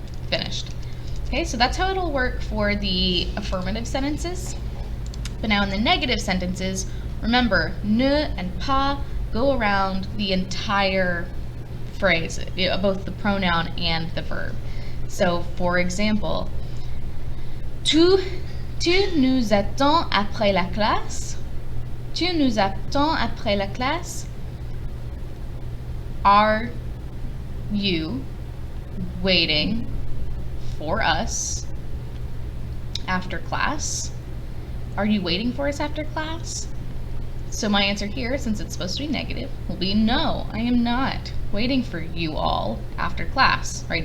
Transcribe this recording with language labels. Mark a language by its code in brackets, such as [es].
[en] Finished. Okay, so that's how it'll work for the affirmative sentences. But now in the negative sentences, remember, ne and pas go around the entire phrase, both the pronoun and the verb. [fr] So, for example, tu nous attends après la classe. Tu nous attends après la classe. [en] Are you waiting for us after class? Are you waiting for us after class? So my answer here, since it's supposed to be negative, will be no, I am not waiting for you all after class, right?